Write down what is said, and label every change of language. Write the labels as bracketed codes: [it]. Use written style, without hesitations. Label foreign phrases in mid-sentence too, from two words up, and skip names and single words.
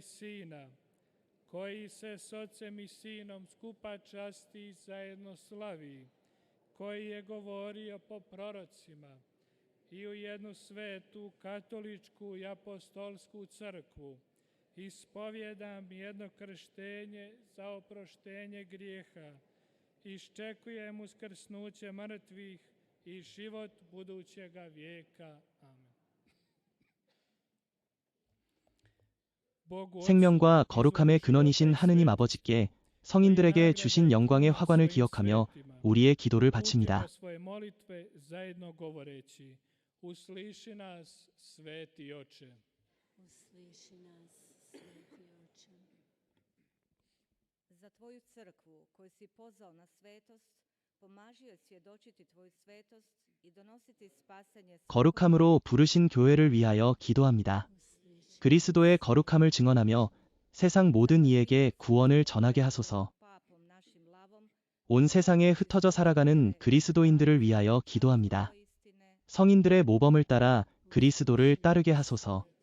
[hr] Sina, koji se s Ocem i Sinom skupa časti i zajedno slavi, koji je govorio po prorocima, i u jednu svetu, katoličku i apostolsku crkvu, ispovjedam jedno krštenje za oproštenje grijeha, iščekujem uskrsnuće mrtvih i život budućega vijeka. Amen. [ko] 생명과 거룩함의 근원이신 하느님 아버지께 성인들에게 주신 영광의 화관을 기억하며 우리의 기도를 바칩니다. [hr] Usliši nas, Sveti Oče. Usliši nas, Sveti Oče. Za Tvoju crkvu koju si pozvao na svetost, pomaži joj svjedočiti Tvoju svetost i donositi spasanje. [ko] 거룩함으로 부르신 교회를 위하여 기도합니다. 그리스도의 거룩함을 증언하며 세상 모든 이에게 구원을 전하게 하소서. 온 세상에 흩어져 살아가는 그리스도인들을 위하여 기도합니다. 성인들의 모범을 따라 그리스도를 따르게 하소서.